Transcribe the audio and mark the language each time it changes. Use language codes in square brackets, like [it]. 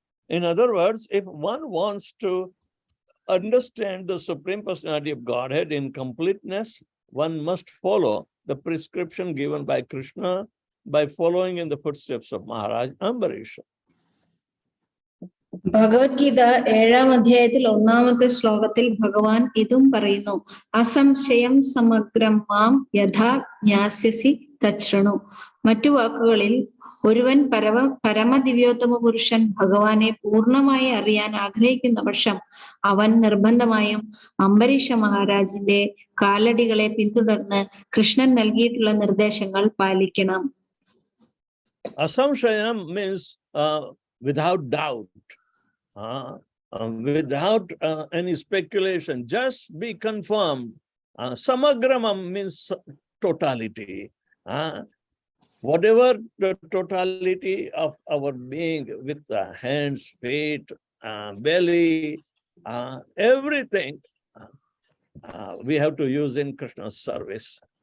[en] In other words, if one wants to understand the Supreme Personality of Godhead in completeness, one must follow the prescription given by Krishna by following in the footsteps of Maharaj Ambarish. [ml] Bhagavad Gita 7-ാം അധ്യായത്തിൽ 1-ാമത്തെ ശ്ലോകത്തിൽ ഭഗവാൻ ഇതും പറയുന്നു. [sa] അസംശയം സമഗ്രം മാം യഥാ ജ്ഞാസ്യസി തച്ഛൃണു. [ml] മറ്റു വാക്കുകളിൽ ഒരുവൻ പരമദിവ്യോത്തമ പുരുഷൻ ഭഗവാനെ പൂർണ്ണമായി അറിയാൻ ആഗ്രഹിക്കുന്ന പക്ഷം അവൻ നിർബന്ധമായും അംബരീഷ മഹാരാജിന്റെ കാലടികളെ പിന്തുടർന്ന് കൃഷ്ണൻ നൽകിയിട്ടുള്ള നിർദ്ദേശങ്ങൾ പാലിക്കണം. [en] Asamshayam means without doubt, without any speculation, just be confirmed. Samagramam means totality. Whatever the totality of our being with the hands, feet, belly, everything we have to use in Krishna's service.